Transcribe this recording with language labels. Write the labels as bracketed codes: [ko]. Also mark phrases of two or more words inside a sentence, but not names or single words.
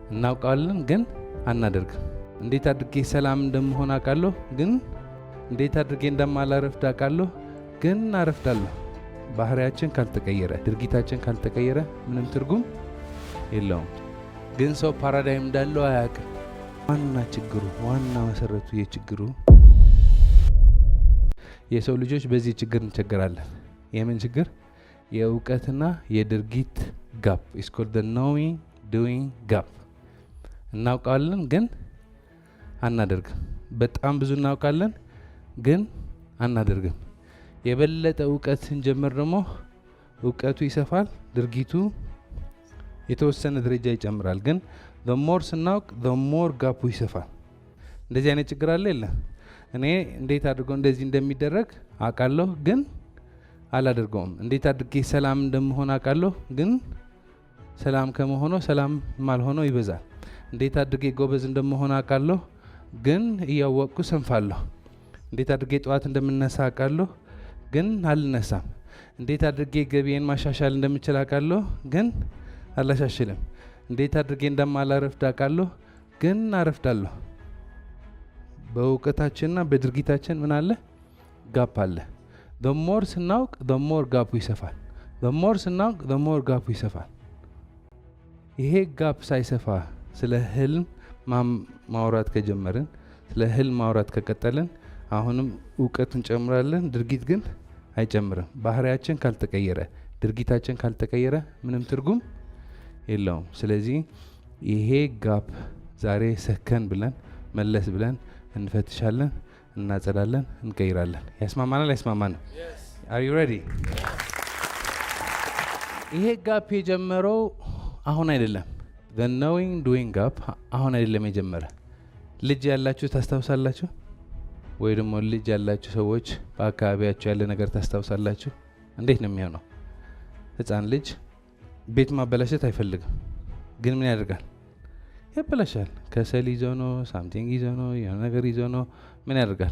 [am] እናውቃለን ግን አናደርግም። እንዴት አድርጌ ሰላም እንደምሆን አውቃለሁ ግን እንዴት አድርጌ እንደማላረፍድ አውቃለሁ ግን አረፍዳለሁ። ባህሪያችን ካልተቀየረ ድርጊታችን ካልተቀየረ ምንም ትርጉም የለውም። ግን ሰው ፓራዳይም እንዳለው አያውቅም። ዋና መሰረቱ የችግሩ የሰው ልጆች በዚህ ችግር እንቸገራለን። የምን ችግር? የእውቀትና የድርጊት ጋፕ [en] is called the knowing doing gap። [am] እናውቃለን ግን አናደርግም። በጣም ብዙ እናውቃለን ግን አናደርግም። የበለጠ እውቀት ስንጀምር ደግሞ እውቀቱ ይሰፋል፣ ድርጊቱ የተወሰነ ደረጃ ይጨምራል። ግን [en] the more [am] ስናውቅ [en] the more [am] ጋፑ ይሰፋል። እንደዚህ አይነት ችግር አለ የለ? እኔ እንዴት አድርጎ እንደዚህ እንደሚደረግ አውቃለሁ ግን አላደርገውም። እንዴት አድርጌ ሰላም እንደምሆን አውቃለሁ ግን ሰላም ከመሆነው ሰላም ማልሆነው ይበዛል። እንዴት አድርጌ ጎበዝ እንደምሆን አውቃለሁ ግን እያወቅኩ ሰንፋለሁ። እንዴት አድርጌ ጠዋት እንደምነሳ አውቃለሁ ግን አልነሳም። እንዴት አድርጌ ገቢዬን ማሻሻል እንደምችል አውቃለሁ ግን አላሻሽልም። እንዴት አድርጌ እንደማላረፍድ አውቃለሁ ግን አረፍዳለሁ። በእውቀታችንና በድርጊታችን ምን አለ? ጋፕ አለ። [en] the more [am] ስናውቅ [en] the more [am] ጋፑ ይሰፋል። [en] the more [am] ስናውቅ the more ጋፑ ይሰፋል። ይሄ ጋፕ ሳይሰፋ ስለ ህልም ማውራት ከጀመርን፣ ስለ ህልም ማውራት ከቀጠልን አሁንም እውቀት እንጨምራለን፣ ድርጊት ግን አይጨምርም። ባህሪያችን ካልተቀየረ ድርጊታችን ካልተቀየረ ምንም ትርጉም የለውም። ስለዚህ ይሄ ጋፕ ዛሬ ሰከን ብለን መለስ ብለን እንፈትሻለን፣ እናጸዳለን፣ እንቀይራለን። ያስማማናል? ያስማማናል? [en] Are you ready? [am] ይሄ ጋፕ የጀመረው አሁን አይደለም። [en] the knowing doing gap [am] አሁን አይደለም የጀመረ። ልጅ ያላችሁ ታስታውሳላችሁ? ወይ ደግሞ ልጅ ያላችሁ ሰዎች በአካባቢያችሁ ያለ ነገር ታስታውሳላችሁ? እንዴት ነው የሚሆነው? ህፃን ልጅ ቤት ማበላሸት አይፈልግም፣ ግን ምን ያደርጋል? ያበላሻል። ከሰል ይዞ ነው፣ ሳምቲንግ ይዞ ነው፣ የሆነ ነገር ይዞ ነው፣ ምን ያደርጋል?